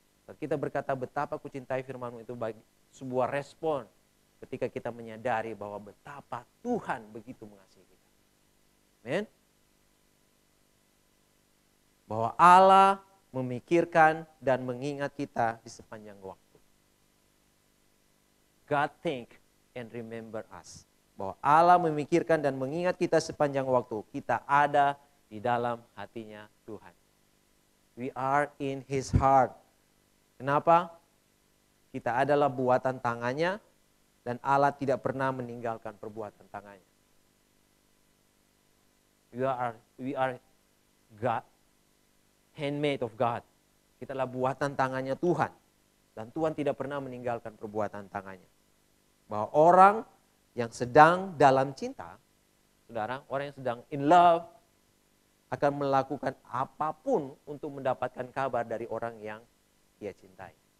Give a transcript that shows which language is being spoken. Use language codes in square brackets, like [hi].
[id] Saat kita berkata, betapa ku cintai firman-Mu, itu bagi sebuah respon ketika kita menyadari bahwa betapa Tuhan begitu mengasihi kita. Amen. Bahwa Allah memikirkan dan mengingat kita di sepanjang waktu. [en] God think and remember us. [id] Bahwa Allah memikirkan dan mengingat kita sepanjang waktu. Kita ada di dalam hatinya Tuhan. [en] We are in His heart. Kenapa? [id] Kita adalah buatan tangannya dan Allah tidak pernah meninggalkan perbuatan tangannya. [en] We are God, handmade of God. [id] Kita adalah buatan tangannya Tuhan. Dan Tuhan tidak pernah meninggalkan perbuatan tangannya. Bahwa orang yang sedang dalam cinta, saudara, orang yang sedang [en] in love, [id] akan melakukan apapun untuk mendapatkan kabar dari orang yang dia cintai.